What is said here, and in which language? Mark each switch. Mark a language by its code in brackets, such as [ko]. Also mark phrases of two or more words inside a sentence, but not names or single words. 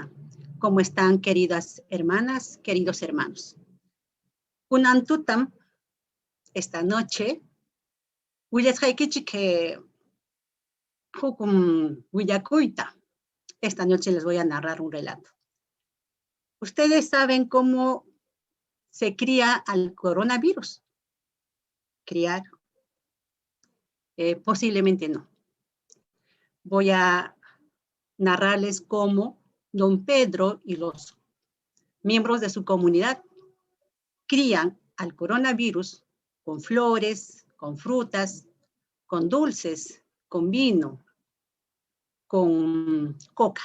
[es] ¿Cómo están, queridas hermanas, queridos hermanos? [qu] Kunan tutam, [es] esta noche, [qu] willasqaykichik hukum willakuyta. [es] Esta noche les voy a narrar un relato. ¿Ustedes saben cómo se cría al coronavirus? ¿Criar? Posiblemente no. Voy a narrarles cómo don Pedro y los miembros de su comunidad crían al coronavirus con flores, con frutas, con dulces, con vino, con coca.